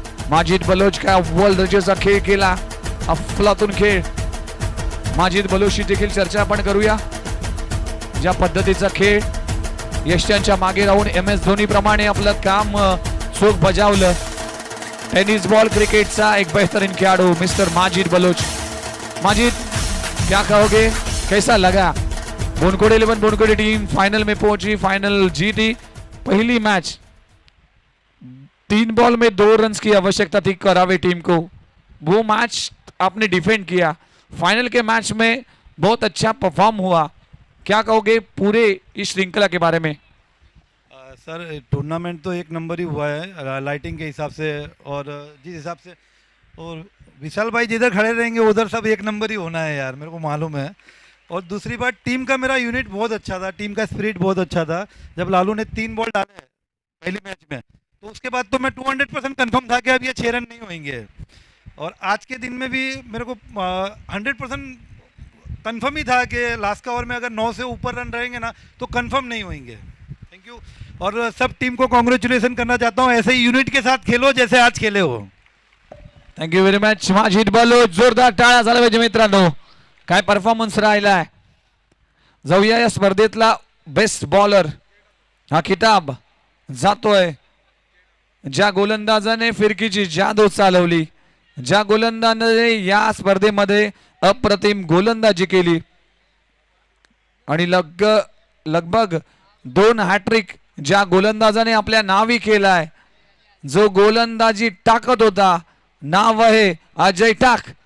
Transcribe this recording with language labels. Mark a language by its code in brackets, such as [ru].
[mr] माजिद बलोच काय अव्वल दर्जाचा खेळ केला, अफलातून खेळ. माजिद बलोचची देखील चर्चा आपण करूया. ज्या पद्धतीचा खेळ, यष्ट्यांच्या मागे राहून MS धोनी प्रमाणे आपलं काम चोख बजावलं. टेनिस बॉल क्रिकेटचा एक बेहतरीन खिलाड़ू मिस्टर माजिद बलोच. [hi] माजिद, क्या कहोगे, कैसा लगा? बुनकोड़ 11 बुनकोड़ टीम फाइनल में पहुंची, फाइनल जीती. पहली मैच 3 बॉल में 2 रन की आवश्यकता थी करावे टीम को, वो मैच आपने डिफेंड किया. फाइनल के मैच में बहुत अच्छा परफॉर्म हुआ. क्या कहोगे पूरे इस श्रृंखला के बारे में? सर टूर्नामेंट तो एक नंबर ही हुआ है लाइटिंग के हिसाब से और जिस हिसाब से, और विशाल भाई जिधर खड़े रहेंगे उधर सब एक नंबर ही होना है यार, मेरे को मालूम है. और दूसरी बात, टीम का मेरा यूनिट बहुत अच्छा था, टीम का स्पिरिट बहुत अच्छा था. जब लालू ने 3 बॉल डाले पहली मैच में तो उसके बाद तो मैं 200% कंफर्म था कि अब ये 6 रन नहीं होंगे. और आज के दिन में भी मेरे को 100% कंफर्म ही था कि लास्ट का ओवर में अगर 9 से ऊपर रन रहेंगे ना तो कंफर्म नहीं होंगे. Thank you. और सब टीम को कॉन्ग्रेचुलेसन करना चाहता हूँ, ऐसे ही यूनिट के साथ खेलो जैसे आज खेले हो. [en] Thank you very much. [mr] Majid Baloch, जोरदार टाळ्या झाल्या पाहिजे मित्रांनो, काय परफॉर्मन्स राहिलाय. जाऊया या स्पर्धेतला बेस्ट बॉलर हा किताब जातोय ज्या गोलंदाजाने फिरकीची जादू चालवली, ज्या गोलंदाजाने या स्पर्धेमध्ये अप्रतिम गोलंदाजी केली आणि लगभग 2 हॅट्रिक ज्या गोलंदाजाने आपल्या नावी केलाय, जो गोलंदाजी टाकत होता, नाव आहे अजय टाक.